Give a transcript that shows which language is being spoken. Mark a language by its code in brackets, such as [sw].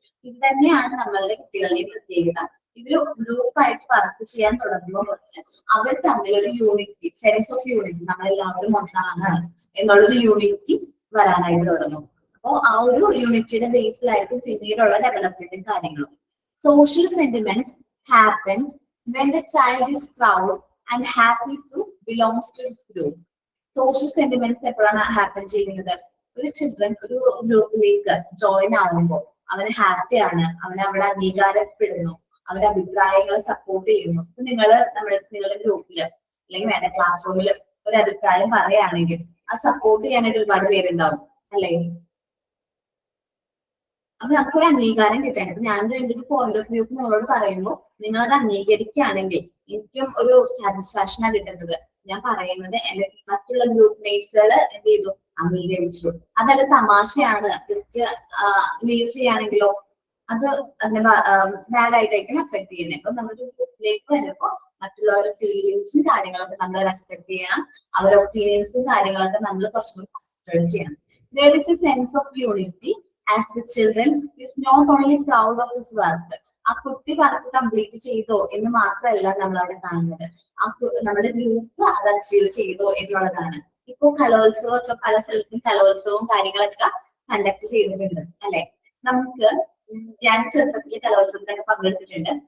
[ml] ഇത് തന്നെയാണ് നമ്മളുടെ കുട്ടികളുടെ പ്രത്യേകത. ഇവര് ഗ്രൂപ്പായിട്ട് വർക്ക് ചെയ്യാൻ തുടങ്ങുമ്പോൾ മുതൽ അവർ തമ്മിലൊരു യൂണിറ്റി, സെൻസ് ഓഫ് യൂണിറ്റി, നമ്മളെല്ലാവരും ഒന്നാണ് എന്നുള്ളൊരു യൂണിറ്റി വരാനായിട്ട് തുടങ്ങും. അപ്പോൾ ആ ഒരു യൂണിറ്റിയുടെ ബേസിലായിരിക്കും പിന്നീടുള്ള ഡെവലപ്മെന്റും കാര്യങ്ങളും. [en] Social sentiments happens when the child is proud and happy to belongs to his group. [ml] Social sentiments എപ്പോഴാണ് ഹാപ്പൻ ചെയ്യുന്നത്? ഒരു ചിൽഡ്രൻ ഒരു ഗ്രൂപ്പിലേക്ക് ജോയിൻ ആകുമ്പോൾ അവന് ഹാപ്പിയാണ്, അവന് അവിടെ അംഗീകാരപ്പെടുന്നു, അവന്റെ അഭിപ്രായങ്ങളെ സപ്പോർട്ട് ചെയ്യുന്നു. ഇപ്പൊ നിങ്ങളുടെ ഗ്രൂപ്പില് അല്ലെങ്കിൽ വേണ്ട ക്ലാസ് റൂമിൽ ഒരു അഭിപ്രായം പറയുകയാണെങ്കിൽ അത് സപ്പോർട്ട് ചെയ്യാനായിട്ട് ഒരുപാട് പേരുണ്ടാവും അല്ലേ? അപ്പൊ നമുക്കൊരു അംഗീകാരം കിട്ടണം. ഇപ്പൊ ഞാൻ എൻ്റെ ഒരു പോയിന്റ് ഓഫ് വ്യൂ നിങ്ങളോട് പറയുമ്പോൾ നിങ്ങളത് അംഗീകരിക്കുകയാണെങ്കിൽ എനിക്കും ഒരു സാറ്റിസ്ഫാക്ഷനാണ് കിട്ടുന്നത്. ഞാൻ പറയുന്നത് എന്റെ മറ്റുള്ള ഗ്രൂപ്പ് മേറ്റ്സുകൾ എന്ത് ചെയ്തു, അംഗീകരിച്ചു. അതല്ല തമാശയാണ്, ജസ്റ്റ് ലീവ് ചെയ്യുകയാണെങ്കിലോ അത് അതിനെ ബാഡ് ആയിട്ടായിരിക്കും എഫക്ട് ചെയ്യുന്നത്. അപ്പൊ നമ്മളൊരു ഗ്രൂപ്പിലേക്ക് വരുമ്പോൾ മറ്റുള്ളവരുടെ ഫീലിങ്സും കാര്യങ്ങളൊക്കെ നമ്മൾ റെസ്പെക്ട് ചെയ്യണം, അവരുടെ ഒപ്പീനിയൻസും കാര്യങ്ങളൊക്കെ നമ്മൾ കുറച്ചും കൂടി കൺസിഡർ ചെയ്യണം. [en] There is a sense of unity as the children is not only proud of his work. [ml] ആ കുട്ടി വർക്ക് കംപ്ലീറ്റ് ചെയ്തോ എന്ന് മാത്രമല്ല നമ്മൾ അവിടെ കാണുന്നത്, നമ്മുടെ ഗ്രൂപ്പ് അത് അച്ചീവ് ചെയ്തോ എന്നുള്ളതാണ്. ഇപ്പൊ കലോത്സവമൊക്കെ പല സ്ഥലത്തും കലോത്സവവും കാര്യങ്ങളൊക്കെ കണ്ടക്ട് ചെയ്തിട്ടുണ്ട് അല്ലെ? നമുക്ക് ഞാൻ ചെറുപ്പത്തിൽ കലോത്സവത്തിലൊക്കെ പങ്കെടുത്തിട്ടുണ്ട്.